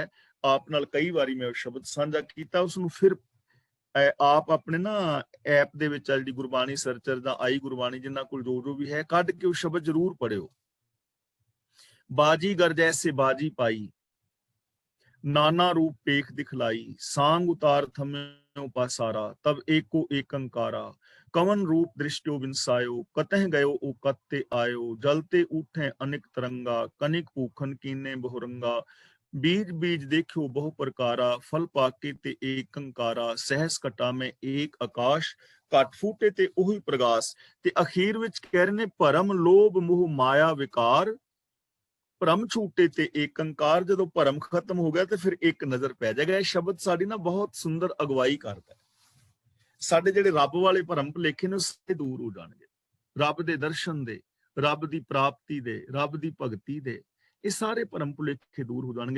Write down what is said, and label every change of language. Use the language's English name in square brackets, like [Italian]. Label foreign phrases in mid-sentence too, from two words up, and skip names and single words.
[Punjabi] ਆਪ ਨਾਲ ਕਈ ਵਾਰੀ ਮੈਂ ਉਹ ਸ਼ਬਦ ਸਾਂਝਾ ਕੀਤਾ, ਉਸਨੂੰ ਫਿਰ ਆਪ ਆਪਣੇ ਨਾ ਐਪ ਦੇ ਵਿੱਚ ਜਿਹੜੀ ਗੁਰਬਾਣੀ ਸਰਚਰ ਦਾ ਆਈ ਗੁਰਬਾਣੀ ਜਿਨ੍ਹਾਂ ਕੋਲ ਜੋ ਵੀ ਹੈ, ਕੱਢ ਕੇ ਉਹ ਸ਼ਬਦ ਜ਼ਰੂਰ ਪੜਿਓ। ਬਾਜੀਗਰ ਜੈਸੇ ਬਾਜੀ ਪਾਈ, ਨਾਨਾ ਰੂਪ ਪੇਖ ਦਿਖਲਾਈ, [Hindi] सांग उतार थम्यो पासारा, तब एको एकंकारा, कवन रूप दृष्टो बिनसायो, कतह गयो ओ कत्ते आयो, जलते उठे अनेक तरंगा, कनिक पूखन कीने बहुरंगा, बीज बीज देखियो बहु प्रकारा, फल पाके ते एकंकारा, सहस कटा में एक आकाश, घट फूटे ते ओही प्रगास। [Punjabi] ਤੇ ਅਖ਼ੀਰ ਵਿਚ ਕਹਿ ਰਹੇ ਨੇ ਭਰਮ ਲੋਭ ਮੋਹ ਮਾਇਆ ਵਿਕਾਰ, ਭਰਮ ਛੂਟੇ ਤੇ ਏਕੰਕਾਰ। ਜਦੋਂ ਭਰਮ ਖਤਮ ਹੋ ਗਿਆ ਤੇ ਫਿਰ ਇੱਕ ਨਜ਼ਰ ਪੈ ਜਾਏਗਾ। ਇਹ ਸ਼ਬਦ ਸਾਡੀ ਨਾ ਬਹੁਤ ਸੁੰਦਰ ਅਗਵਾਈ ਕਰਦਾ ਹੈ। ਸਾਡੇ ਜਿਹੜੇ ਰੱਬ ਵਾਲੇ ਭਰਮ ਭੁਲੇਖੇ ਨੇ ਉਹ ਸਾਰੇ ਦੂਰ ਹੋ ਜਾਣਗੇ, ਰੱਬ ਦੇ ਦਰਸ਼ਨ ਦੇ, ਰੱਬ ਦੀ ਪ੍ਰਾਪਤੀ ਦੇ, ਰੱਬ ਦੀ ਭਗਤੀ ਦੇ, ਇਹ ਸਾਰੇ ਭਰਮ ਭੁਲੇਖੇ ਦੂਰ ਹੋ ਜਾਣਗੇ।